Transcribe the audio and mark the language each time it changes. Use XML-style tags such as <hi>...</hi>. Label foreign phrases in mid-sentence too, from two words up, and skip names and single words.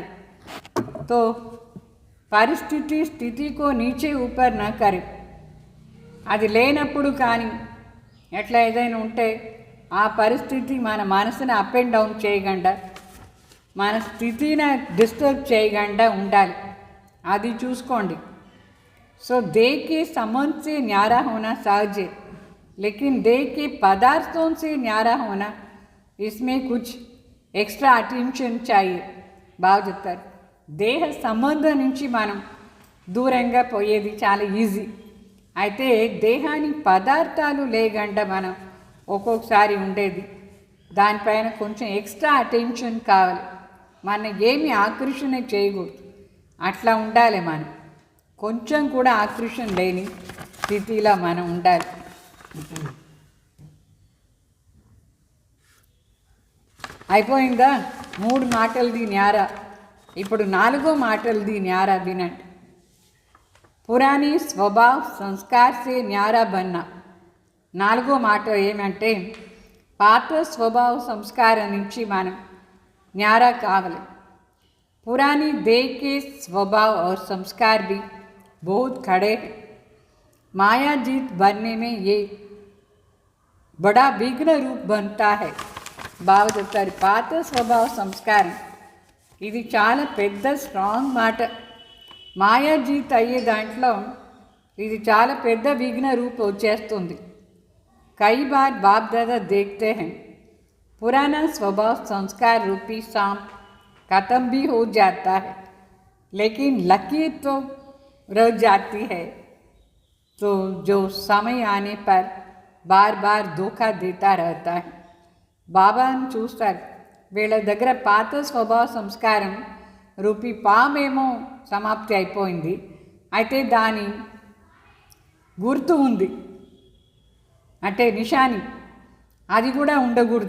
<hi>तो परिस्थिति स्थिति को नीचे ऊपर ना करे,</hi> <te>అది లేనప్పుడు కానీ ఎట్లా ఏదైనా ఉంటే ఆ పరిస్థితి మన మనసుని</te> <en>up and down</en> <te>చేయకుండా, మన స్థితిని డిస్టర్బ్ చేయకుండా ఉండాలి. అది చూసుకోండి.</te> <hi>సో देह के संबंध से न्यारा होना सहज है, लेकिन देह के पदार्थों से न्यारा होना, इसमें कुछ</hi> <en>extra attention</en> <hi>चाहिए.</hi> <te>బాగా చెప్తారు. దేహ సంబంధం నుంచి మనం దూరంగా పోయేది చాలా ఈజీ. అయితే దేహానికి పదార్థాలు లేకుండా మనం ఒక్కొక్కసారి ఉండేది, దానిపైన కొంచెం</te> <en>extra attention</en> <te>కావాలి. మనం ఏమి ఆకర్షణ చేయకూడదు, అట్లా ఉండాలి. మనం కొంచెం కూడా ఆకర్షణ లేని స్థితిలో మనం ఉండాలి. అయిపోయిందా 3 మాటలది న్యారా? ఇప్పుడు 4వ మాటలది న్యారా వినండి.</te> <hi>पुरानी स्वभाव संस्कार से न्यारा बनना.</hi> <te>4వ మాట ఏమంటే పాత స్వభావ సంస్కారం నుంచి మనం न्यारा कावले.</te> <hi>पुरानी देह के स्वभाव और संस्कार भी बहुत खड़े हैं. माया जीत बनने में ये बड़ा विघ्न रूप बनता है.</hi> <te>బాగా చెప్తారు. పాత స్వభావ సంస్కారం ఇది చాలా పెద్ద స్ట్రాంగ్ మాట. మాయాజీత్ అయ్యే దాంట్లో ఇది చాలా పెద్ద విఘ్న రూపం వచ్చేస్తుంది.</te> <hi>కई बार बाप दादा देखते हैं पुराना स्वभाव संस्कार रूपी सांप खत्म भी हो जाता है, लेकिन लकीर तो रह जाती है. तो जो समय आने पर बार बार धोखा देता रहता है.</hi> <te>బాబాను చూస్తారు. వీళ్ళ దగ్గర పాత స్వభావ సంస్కారం రూపీ పామేమో సమాప్తి అయిపోయింది, అయితే దాని గుర్తు ఉంది, అంటే నిషాని అది కూడా ఉండకూడదు.</te>